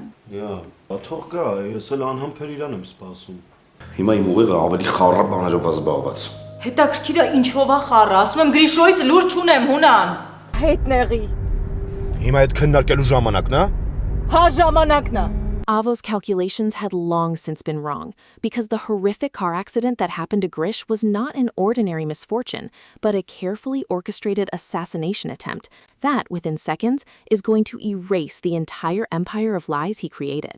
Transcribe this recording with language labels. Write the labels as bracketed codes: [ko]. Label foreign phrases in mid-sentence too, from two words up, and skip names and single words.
[hy] Յա, թող գա, ես էլ անհամբեր իրան եմ սպասում։ Հիմա իմ ուղեղը ավելի խառը բաներով զբաղված։ Հետաքրքիր է ինչով է խառը, ասում եմ Գրիշոյից լուրջ չունեմ, հունան։ Հետնեղի։ Հիմա այդ քննարկելու ժամանակն է։ Հա ժամանակն է։ [en] Avo's calculations had long since been wrong, because the horrific car accident that happened to Grish was not an ordinary misfortune, but a carefully orchestrated assassination attempt that, within seconds, is going to erase the entire empire of lies he created.